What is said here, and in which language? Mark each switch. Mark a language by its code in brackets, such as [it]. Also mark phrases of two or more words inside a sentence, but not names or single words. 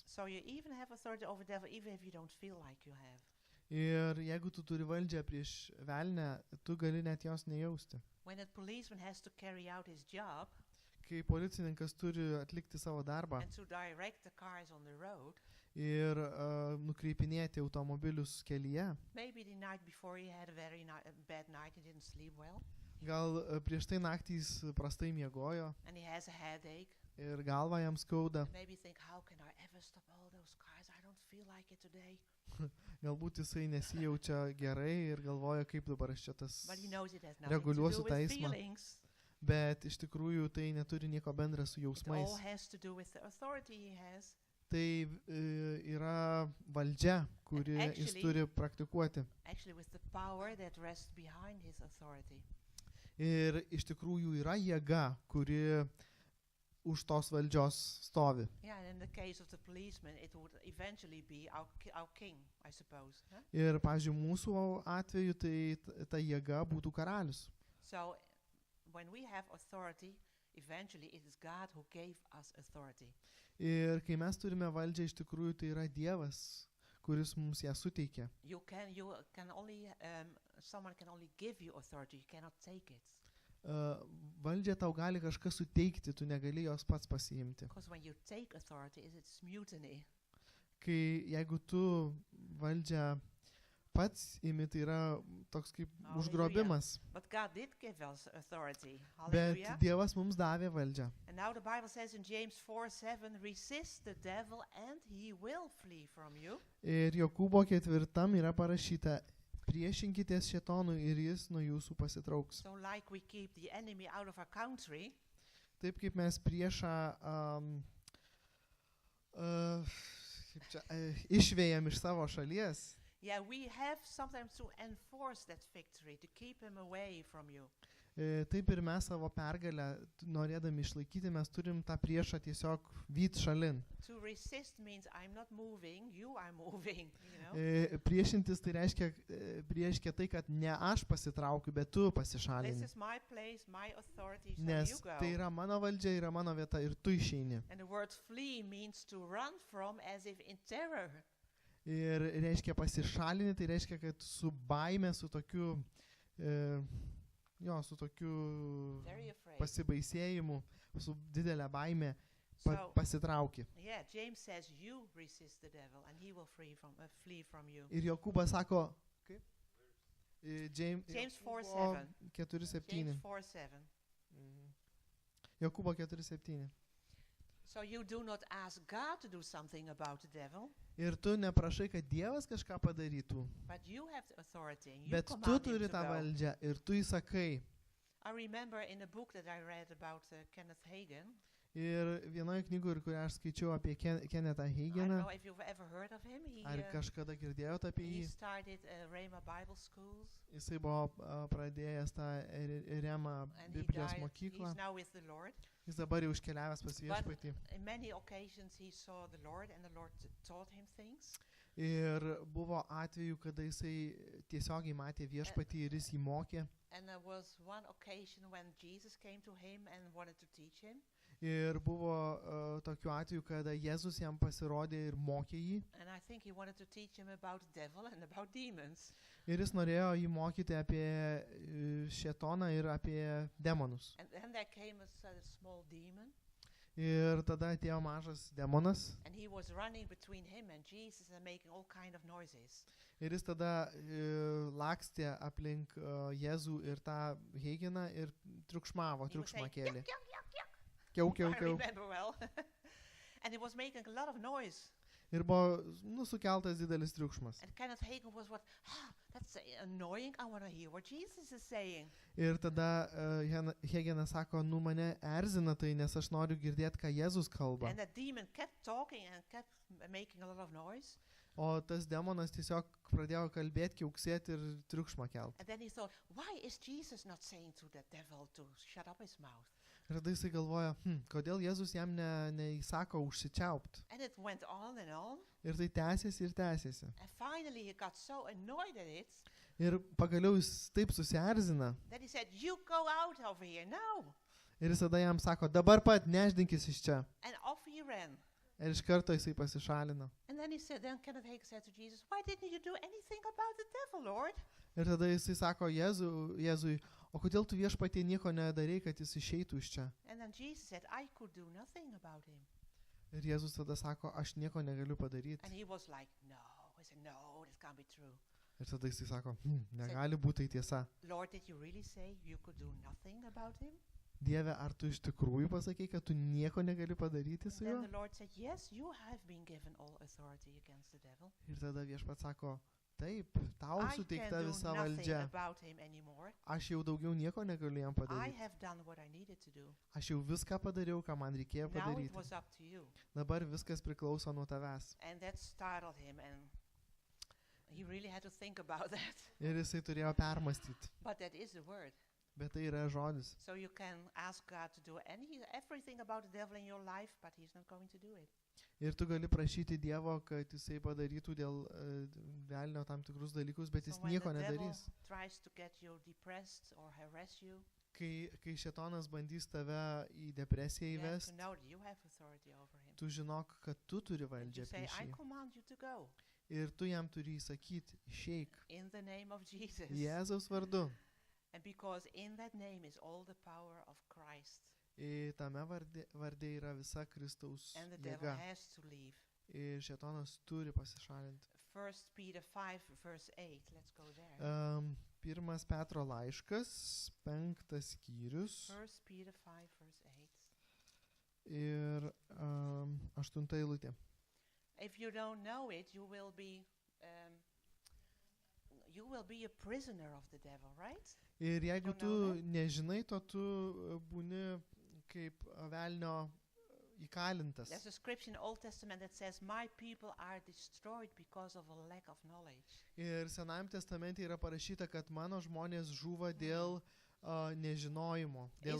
[en] So you even have authority over the devil even if you don't feel like you have. [lt] Ir jeigu tu turi valdžią prieš velnę, tu gali net jos nejausti. [en] When a policeman has to carry out his job [lt] Kai policininkas turi atlikti savo darbą [en] and to direct the cars on the road, [lt] ir nukreipinėti automobilius kelyje, [en] maybe the night before he had a bad night, he didn't sleep well, [lt] gal prieš tai naktį jis prastai miegojo [en] and he has a headache, [lt] ir galva jam skauda, [en] and maybe think, how can I ever stop all those cars? I don't feel like it today. [lt] galbūt jisai nesijaučia gerai ir galvoja, kaip dabar aš čia tas, [en] But he knows it has nothing to [lt] reguliuosiu [en] do [lt] tą [en] with [lt] eismą. [en] feelings. [lt] Bet iš tikrųjų tai neturi nieko bendra su [en] It [lt] jausmais. [en] all has to do with the authority he has. [lt] Tai yra valdžia, kuri jis [en] Actually- [lt] turi praktikuoti. [en] Actually, with the power that rests behind his authority. [lt] Ir iš tikrųjų yra jėga, kuri už tos valdžios stovi. [en] Yeah, and in the case of the policeman, it would eventually be our king, I suppose. Huh? [lt] Ir, pavyzdžiui, mūsų atveju tai ta jėga būtų karalius. [en] So, when we have authority, eventually it is God who gave us authority. [lt] Ir kai mes turime valdžią, iš tikrųjų tai yra Dievas, kuris mums ją suteikė. [en] You can only, someone can only give you authority, you cannot take it. [lt] Valdžią tau gali kažkas suteikti, tu negali jos pats pasiimti. [en] Because when you take authority, it's mutiny. [lt] Kai jeigu tu valdžią pats imi, tai yra toks kaip Hallelujah. užgrobimas. [en] But God did give us authority. [lt] Bet Hallelujah. Dievas mums davė valdžią. [en] And now the Bible says in James 4:7, resist the devil and he will flee from you. [lt] Ir Jokūbo 4 yra parašyta, priešinkitės šėtonui ir jis nuo jūsų pasitrauks. [en] So like we keep the enemy out of our country, [lt] Taip kaip mes priešą išvėjam iš savo šalies, [en] yeah, we have sometimes to enforce that victory, to keep him away from you. [lt] Taip ir mes savo pergalę, norėdami išlaikyti, mes turim tą priešą tiesiog vyt šalin. [en] To resist means I'm not moving, you are moving, you know. [lt] Priešintis tai reiškia tai, kad ne aš pasitraukiu, bet tu [en] This [lt] pasišalini. [en] is my place, my authority, so [lt] Nes [en] you go. [lt] tai yra mano valdžia, yra mano vieta ir tu išeini. [en] And the word flee means to run from as if in terror. [lt] Ir reiškia pasišalinti, tai reiškia, kad su baime, su tokiu, su tokiu [en] Very afraid. [lt] pasibaisėjimu, su didelė baime So, pasitrauki. [en] yeah, James says you resist the devil and he will flee from you. [lt] Ir Jokūbas sako, kaip? [en] James 4:7. 4:7. James 4:7. [lt] Jokūbo 4:7. [en] So you do not ask God to do something about the devil, [lt] Ir tu neprašai, kad Dievas kažką padarytų, [en] but you have the authority and you [lt] bet tu [en] command him [lt] turi [en] to [lt] tą [en] go. [lt] valdžią ir tu įsakai. [en] I remember in a book that I read about Kenneth Hagin. [lt] Ir vienoje knygoje, kurią aš skaičiau apie Kennethą [en] I don't [lt] Hageną, [en] know if you've ever heard of him. [lt] ar kažkada girdėjote apie He jį, [en] started Rhema Bible schools [lt] jisai buvo pradėjęs tą Remą [en] and he [lt] Biblijos died. mokyklą, [en] He's now with the Lord. [lt] jis dabar jau iškeliavęs pas But viešpatį. [en] in many occasions he saw the Lord and the Lord taught him things. [lt] Ir buvo atveju, kada jisai tiesiogiai matė viešpatį ir jis jį mokė. [en] And there was one occasion when Jesus came to him and wanted to teach him. [lt] Ir buvo tokiu atveju, kada Jėzus jam pasirodė ir mokė jį. [en] And I think he wanted to teach him about the devil and about demons. [lt] Ir jis norėjo jį mokyti apie šėtoną ir apie demonus. [en] And then there came a small demon. [lt] Ir tada atėjo mažas demonas. [en] And he was running between him and Jesus and making all kind of noises. [lt] Ir jis tada lakstė aplink Jėzų ir tą Hageną ir triukšmavo, [en] He was saying, [lt] triukšmą kėlė. yuck, yuck, yuck, yuck. Kiau, kiau, [en] I kiau. remember well. And he was making a lot of noise. [lt] Ir buvo sukeltas didelis triukšmas. [en] And Kenneth Hagin was that's annoying. I want to hear what Jesus is saying. [lt] Ir tada Hagenas sako, mane erzina tai, nes aš noriu girdėti, ką Jėzus kalba. [en] And that demon kept talking and kept making a lot of noise. [lt] O tas demonas tiesiog pradėjo kalbėti, kiauksėti ir triukšmą kelti. [en] And then he thought, why is Jesus not saying to the devil to shut up his mouth? [lt] Ir tada jisai galvoja, kodėl Jėzus jam neįsako užsičiaupt. [en] And it went on and on. [lt] Ir tai tęsiasi ir tęsiasi. [en] And finally he got so annoyed at it [lt] Ir pagaliau jis taip susierzina. [en] that he said, you go out over here now. [lt] Ir jis tada jam sako, dabar pat neždinkis iš čia. [en] And off he ran. [lt] Ir iš karto jisai pasišalino. [en] And then then Kenneth Hagin said to Jesus, why didn't you do anything about the devil, Lord? [lt] Ir tada jisai sako Jėzui, o kodėl tu viešpatie nieko nedarei, kad jis išeitų iš čia? [en] And then Jesus said, I could do nothing about him. [lt] Ir Jėzus tada sako, aš nieko negaliu padaryti. [en] And he was like, no. He said, no, this can't be true. [lt] Ir tada jisai sako, negali būti tai tiesa. [en] Lord, did you really say you could do nothing about him? [lt] Dieve, ar tu iš tikrųjų pasakei, kad tu nieko negali padaryti su Then juo? [en] the Lord said, yes, you have been given all authority against the devil. [lt] Ir tada viešpats sako, taip, tau I suteikta [en] can't do [lt] visa nothing valdžia. [en] about him anymore. [lt] Aš jau daugiau nieko negaliu jam I padaryti. [en] have done what I needed to do. [lt] Aš jau viską padariau, ką man reikėjo [en] Now it [lt] padaryti. [en] was up to you. [lt] Dabar viskas priklauso nuo tavęs. [en] And that startled him, and he really had to think about that. [lt] Ir jisai turėjo permastyti. [en] But that is the word. [lt] Bet tai yra žodis. [en] So you can ask God to do everything about the devil in your life, but he's not going to do it. [lt] Ir tu gali prašyti Dievo, kad jisai padarytų dėl velnio tam tikrus dalykus, bet jis [en] So when [lt] nieko [en] the devil [lt] nedarys. [en] tries to get you depressed or harass you, [lt] Kai šėtonas bandys tave į depresiją [en] you have to [lt] įvesti, [en] know that you have authority over him. [lt] tu žinok, kad tu turi And valdžią [en] you say, [lt] prieš I jį. [en] command you to go [lt] Ir tu jam turi įsakyti, išeik. [en] in the name of Jesus. [lt] Jėzaus vardu. [en] And because in that name is all the power of Christ. [lt] Tame vardė yra visa Kristaus [en] And the devil [lt] jėga. [en] has to leave. [lt] Ir šėtonas turi pasišalinti. [en] 1 Peter 5 verse 8. Let's go there. [lt] Pirmas Petro laiškas, 5 skyrius. [en] 1 Peter 5 verse 8. [lt] Ir 8 eilutė. [en] If you don't know it, you will be a prisoner of the devil, right? [lt] Ir jeigu Don't tu [en] know that? [lt] nežinai, to tu būni kaip velnio įkalintas. [en] There's a scripture in the Old Testament that says, "My people are destroyed because of a lack of knowledge." [lt] Ir Senajame testamente yra parašyta, kad mano žmonės žūva dėl nežinojimo, dėl